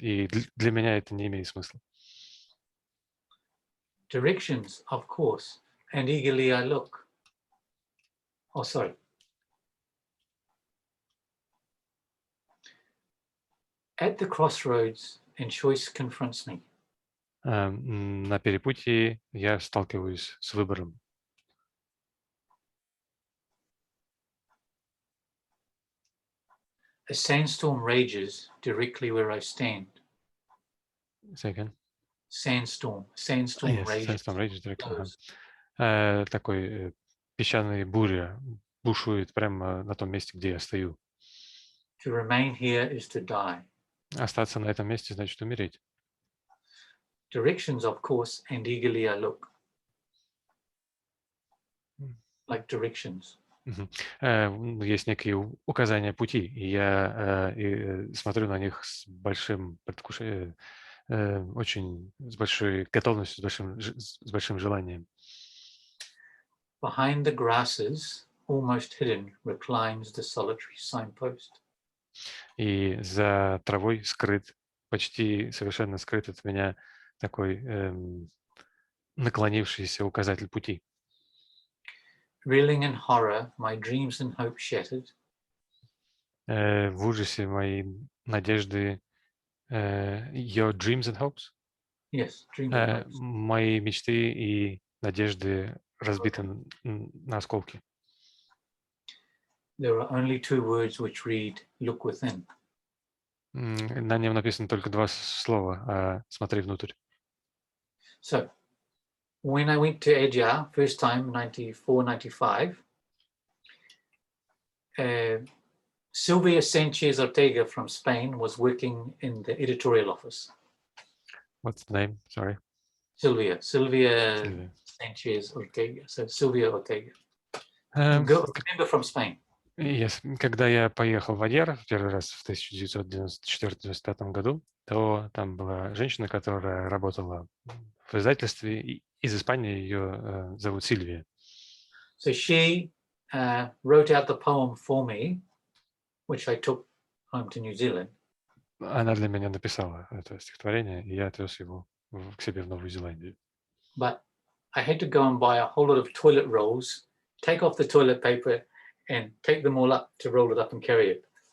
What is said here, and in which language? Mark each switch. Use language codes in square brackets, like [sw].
[ru] И для меня это не имеет смысла. [en] Directions, of course, and eagerly I look. Oh, sorry. At the crossroads, and choice confronts me. [ru] На перепутье я сталкиваюсь с выбором. [en] A sandstorm rages directly where I stand. Say again. Sandstorm Yes, rages. sandstorm rages directly. [ru] Такой песчаная буря бушует прямо на том месте, где я стою. [en] To remain here is to die. [ru] Остаться на этом месте значит умереть. [en] Directions, of course, and eagerly I look. Like directions. [ru] Есть некие указания пути, и я смотрю на них с большим предвкушением, с большой готовностью, с большим желанием. [en] Behind the grasses, almost hidden, reclines the solitary signpost. [ru] И за травой скрыт, почти совершенно скрыт от меня такой наклонившийся указатель пути. [en] Reeling in horror, my dreams and hope shattered. [ru] В ужасе мои надежды, [en] your dreams and hopes. Yes, dreams and hopes. [ru] Мои мечты и надежды разбиты на осколки. [en] There are only two words which read, look within. [ru] На нем написано только два слова, смотри внутрь. [en] So, when I went to Asia, first time, 94, 95, Silvia Sanchez Ortega from Spain was working in the editorial office. What's the name? Sorry. Silvia Sanchez Ortega. So Silvia Ortega. Member from Spain. Yes. [ru] Когда я поехал в Адьяр первый раз в 1994-1995 году, то там была женщина, которая работала в издательстве из Испании, ее зовут Сильвия. [en] So she wrote out the poem for me, which I took home to New Zealand. [ru] Она для меня написала это стихотворение, и я отвез его к себе в Новую Зеландию. [en] But I had to go and buy a whole lot of toilet rolls, take off the toilet paper, and take them all up to roll it up and carry it.